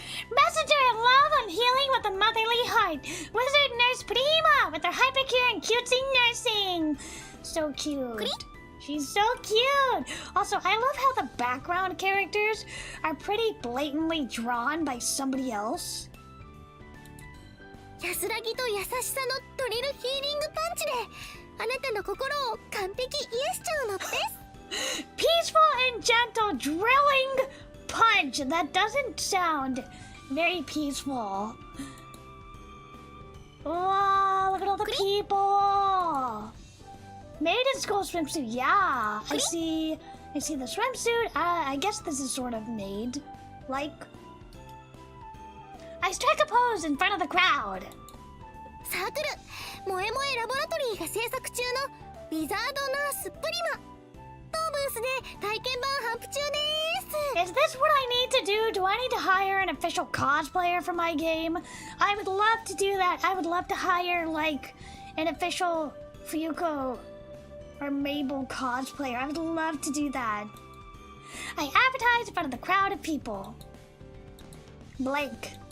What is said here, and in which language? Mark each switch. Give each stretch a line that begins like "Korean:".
English: Messenger of love and healing with a motherly heart. Wizard Nurse Prima with her hypercure and cutesy nursing. So cute. She's so cute. Also, I love how the background characters are pretty blatantly drawn by somebody else.
Japanese: 安らぎと優しさのドリルヒーリングパンチであなたの心を完璧癒しちゃうのです。
English: Peaceful and gentle drilling punch. That doesn't sound very peaceful. Wow, look at all the people. Maiden's gold swimsuit. Yeah, I see the swimsuit. I guess this is sort of made like. I strike a pose in front of the crowd.
Japanese: サークル萌え萌えラボラトリーが制作中のウィザードナースプリマ当ブースで体験版頒布中です。
English: Is this what I need to do? Do I need to hire an official cosplayer for my game? I would love to do that. I would love to hire like an official Fuyuko or Mabel cosplayer. I would love to do that. I advertise in front of the crowd of people. Blank.